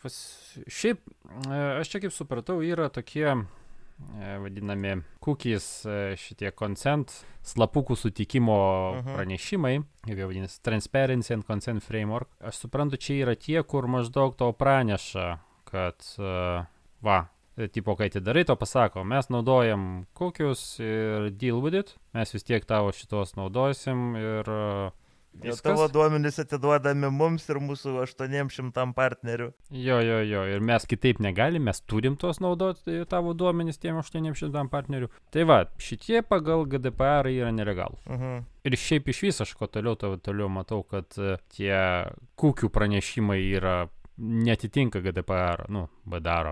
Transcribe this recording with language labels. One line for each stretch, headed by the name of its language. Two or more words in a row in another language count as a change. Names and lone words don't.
Lithuanian: Šiaip, aš čia kaip supratau, yra tokie vadinami cookies, šitie consent, slapukų sutikimo pranešimai, kaip jau vadinasi, Transparency and Consent Framework. Aš suprantu, čia yra tie, kur maždaug tau praneša, kad tipo, kai atidarai, to pasako, mes naudojam kokius ir
English: deal with it,
Lithuanian: mes vis tiek tavo šitos naudosim ir Tavo viskas. duomenys atiduodami mums ir mūsų 800 partnerių. Jo, ir mes kitaip negalim, mes turim tuos naudoti tavo duomenys tiem 800 partnerių. Tai va, šitie pagal GDPR yra nelegalūs. Ir šiaip iš viso aš ko toliau matau, kad tie kukių pranešimai yra netitinka GDPR, BDR.